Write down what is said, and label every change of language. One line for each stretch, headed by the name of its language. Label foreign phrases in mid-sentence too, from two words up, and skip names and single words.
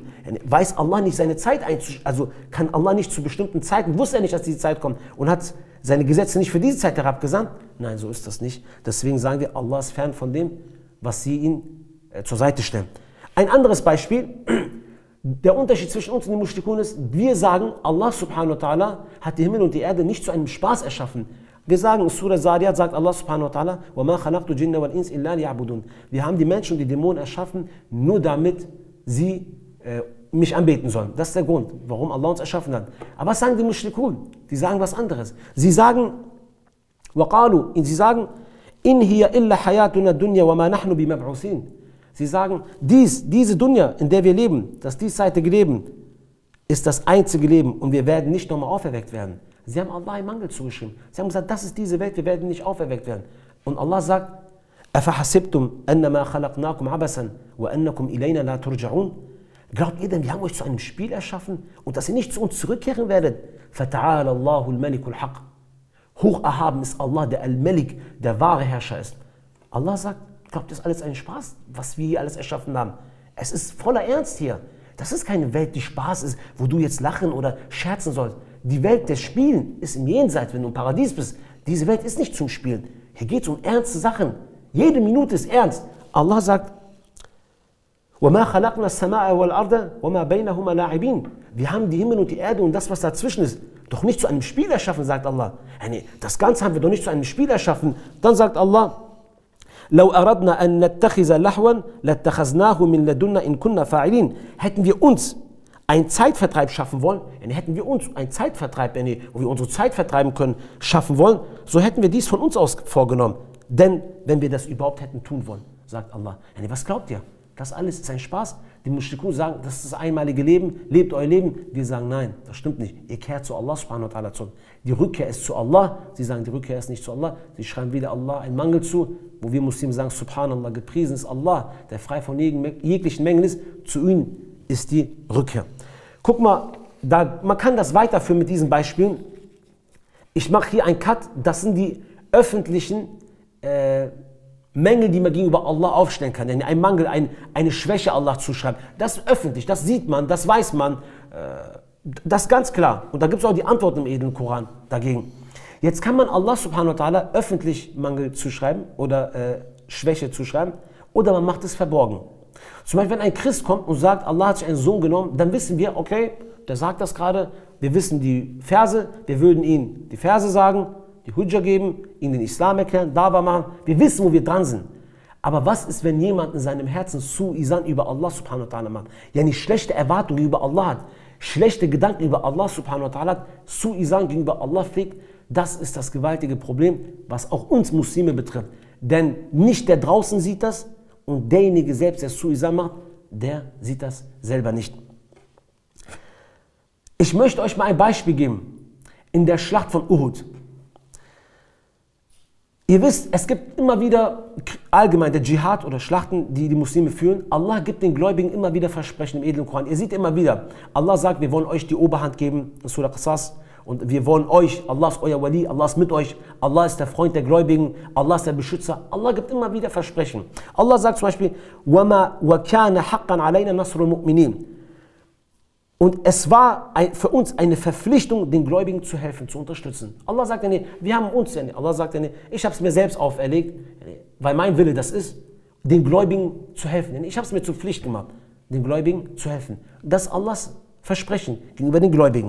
German: Weiß Allah nicht seine Zeit einzuschreiben? Also kann Allah nicht zu bestimmten Zeiten, wusste er nicht, dass diese Zeit kommt und hat seine Gesetze nicht für diese Zeit herabgesandt? Nein, so ist das nicht. Deswegen sagen wir, Allah ist fern von dem, was sie ihm zur Seite stellen. Ein anderes Beispiel, der Unterschied zwischen uns und den Mushrikun ist, wir sagen, Allah
Arabic: سبحانه وتعالى
German: hat die Himmel und die Erde nicht zu einem Spaß erschaffen. Wir sagen, in Surah Zariyat sagt Allah
Arabic: سبحانه وتعالى, وَمَا خَلَقْتُ الْجِنَّ وَالْإِنسَ إِلَّا لِيَعْبُدُونَ.
German: Wir haben die Menschen und die Dämonen erschaffen, nur damit sie mich anbeten sollen. Das ist der Grund, warum Allah uns erschaffen hat. Aber was sagen die Mushrikun? Die sagen was anderes. Sie sagen, sie sagen,
Arabic: إن هي إلا حياتنا الدنيا وما نحن بمبعوثين.
German: Sie sagen, diese Dunya, in der wir leben, das diesseitige Leben, ist das einzige Leben und wir werden nicht nochmal auferweckt werden. Sie haben Allah einen Mangel zugeschrieben. Sie haben gesagt, das ist diese Welt, wir werden nicht auferweckt werden. Und Allah sagt,
Arabic: أَفَحَسِبْتُمْ أَنَّمَا خَلَقْنَاكُمْ عَبَثًا وَأَنَّكُمْ إِلَيْنَا لَا تُرْجَعُونَ.
German: Glaubt ihr denn, wir haben euch zu einem Spiel erschaffen und dass ihr nicht zu uns zurückkehren werdet?
Arabic: فَتَعَالَ اللَّهُ الْمَلِكُ الْحَقِّ.
German: Hoch erhaben ist Allah, der Al-Malik, der wahre Herrscher ist. Allah sagt, glaubt, das ist alles ein Spaß, was wir hier alles erschaffen haben. Es ist voller Ernst hier. Das ist keine Welt, die Spaß ist, wo du jetzt lachen oder scherzen sollst. Die Welt des Spielen ist im Jenseits, wenn du im Paradies bist. Diese Welt ist nicht zum Spielen. Hier geht es um ernste Sachen. Jede Minute ist ernst. Allah sagt,
Arabic: وَمَا خَلَقْنَا السَّمَاءَ وَالْأَرْضَ وَمَا بَيْنَهُمَا لَاعِبِينَ.
German: Wir haben die Himmel und die Erde und das, was dazwischen ist, doch nicht zu einem Spiel erschaffen, sagt Allah. Das Ganze haben wir doch nicht zu einem Spiel erschaffen. Dann sagt Allah,
Arabic: لو أردنا أن نتخذ لهوا لاتخذناه من لدنا إن كنا فاعلين.
German: Hätten wir uns einen Zeitvertreib schaffen wollen, hätten wir uns einen Zeitvertreib, wo wir unsere Zeit vertreiben können, schaffen wollen, so hätten wir dies von uns aus vorgenommen. Denn wenn wir das überhaupt hätten tun wollen, sagt Allah. Was glaubt ihr? Das alles ist ein Spaß. Die Mushrikun sagen, das ist das einmalige Leben, lebt euer Leben. Wir sagen, nein, das stimmt nicht. Ihr kehrt zu Allah
Arabic: سبحانه وتعالى
German: zurück. Die Rückkehr ist zu Allah. Sie sagen, die Rückkehr ist nicht zu Allah. Sie schreiben wieder Allah einen Mangel zu, wo wir Muslime sagen, subhanallah, gepriesen ist Allah, der frei von jeglichen Mängeln ist. Zu ihm ist die Rückkehr. Guck mal, man kann das weiterführen mit diesen Beispielen. Ich mache hier einen Cut. Das sind die öffentlichen Mängel, die man gegenüber Allah aufstellen kann. Ein Mangel, eine Schwäche Allah zuschreiben. Das ist öffentlich, das sieht man, das weiß man. Das ist ganz klar. Und da gibt es auch die Antwort im edlen Koran dagegen. Jetzt kann man Allah
Arabic: سبحانه وتعالى
German: öffentlich Mangel zuschreiben oder Schwäche zuschreiben oder man macht es verborgen. Zum Beispiel, wenn ein Christ kommt und sagt, Allah hat sich einen Sohn genommen, dann wissen wir, okay, der sagt das gerade, wir wissen die Verse, wir würden ihm die Verse sagen, die Hujja geben, ihnen den Islam erklären, Da'wah machen. Wir wissen, wo wir dran sind. Aber was ist, wenn jemand in seinem Herzen Su'izan über Allah
Arabic: سبحانه وتعالى
German: macht? Schlechte Erwartungen über Allah hat, schlechte Gedanken über Allah
Arabic: سبحانه وتعالى
German: hat, Su'izan gegenüber Allah pflegt. Das ist das gewaltige Problem, was auch uns Muslime betrifft. Denn nicht der draußen sieht das und derjenige selbst, der Su'izan macht, der sieht das selber nicht. Ich möchte euch mal ein Beispiel geben. In der Schlacht von Uhud. Ihr wisst, es gibt immer wieder allgemein der Dschihad oder Schlachten, die die Muslime führen. Allah gibt den Gläubigen immer wieder Versprechen im edlen Koran. Ihr seht immer wieder, Allah sagt, wir wollen euch die Oberhand geben, in Surah Qasas. Und wir wollen euch, Allah ist euer Wali, Allah ist mit euch, Allah ist der Freund der Gläubigen, Allah ist der Beschützer. Allah gibt immer wieder Versprechen. Allah sagt zum Beispiel,
Arabic: وَمَا وَكَانَ حَقًّا عَلَيْنَا نَصْرُ الْمُؤْمِنِينَ.
German: Und es war für uns eine Verpflichtung, den Gläubigen zu helfen, zu unterstützen. Allah sagt ja nicht, wir haben uns ja nicht. Allah sagt ja nicht, ich habe es mir selbst auferlegt, weil mein Wille das ist, den Gläubigen zu helfen. Ich habe es mir zur Pflicht gemacht, den Gläubigen zu helfen. Das ist Allahs Versprechen gegenüber den Gläubigen.